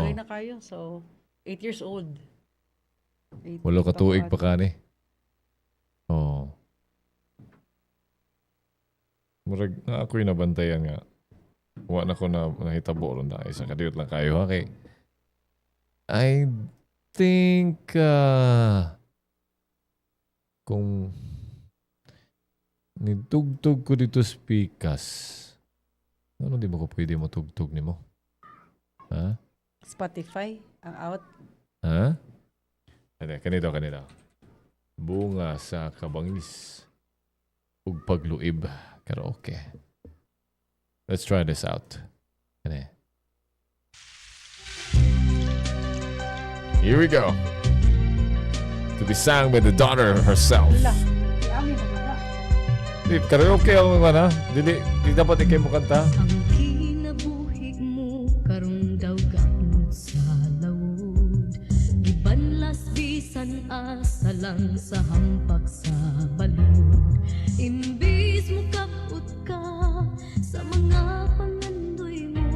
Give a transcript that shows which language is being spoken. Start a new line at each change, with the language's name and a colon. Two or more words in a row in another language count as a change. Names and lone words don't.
Cebuano: Okay na kayo. So,
English: 8 years old.
Cebuano: Walo ka tuig pa ka ni. Oo. Murag na ako'y nabantayan nga. Wa na ko na nahitabo ron na. Isa kadiyot lang kayo ha. Kay
English: I think
Cebuano: kung nitugtog ko dito speakers, ano di mo ko pwede mo tugtog ni mo? Ha? Spotify, ang out. Ha? Kanito. Bunga sa Kabangis. Ug pagluib.
English: Karaoke. Let's try this out. Here we go. To be sung by the daughter herself.
Cebuano: Karaoke
Filipino: ako naman ha.
Cebuano: Di dapat ikay mo kanta. Ang kinabuhi mo karong daw gamut sa lawod. Gibanlas bisan asa lang sa hampak sa balod. Imbis mo kaput ka sa mga pangandoy mo.